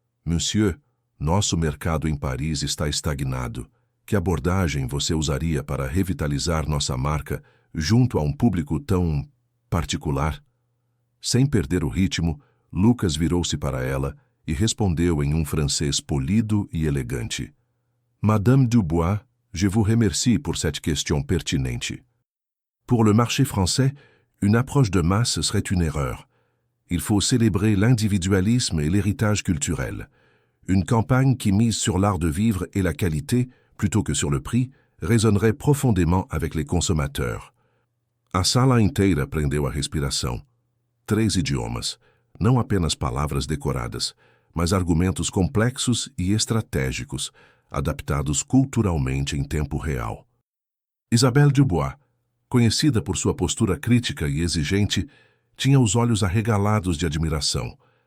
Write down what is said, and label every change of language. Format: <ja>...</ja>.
<pt>Monsieur, nosso mercado em Paris está estagnado. Que abordagem você usaria para revitalizar nossa marca junto a um público tão particular? Sem perder o ritmo, Lucas virou-se para ela e respondeu em um francês polido e elegante.</pt> <fr>Madame Dubois, je vous remercie pour cette question pertinente. Pour le marché français, une approche de masse serait une erreur. Il faut célébrer l'individualisme et l'héritage culturel. Une campagne qui mise sur l'art de vivre et la qualité, plutôt que sur le prix, résonnerait profondément avec les consommateurs.</fr> <pt>A sala inteira prendeu a respiração. 3 idiomas, não apenas palavras decoradas, mas argumentos complexos e estratégicos, adaptados culturalmente em tempo real. Isabelle Dubois, conhecida por sua postura crítica e exigente, tinha os olhos arregalados de admiração.</pt>